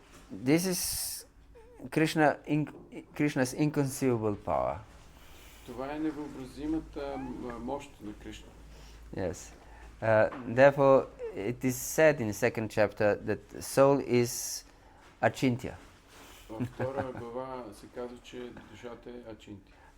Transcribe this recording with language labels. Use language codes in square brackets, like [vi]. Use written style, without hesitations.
[en] This is Krishna's inconceivable power. [bg] Това е невъобразимата мощ на Кришна. [en] Yes. Therefore, it is said in the second chapter that soul is achintya. [bg] Във втора глава се казва, че душата е ачинти.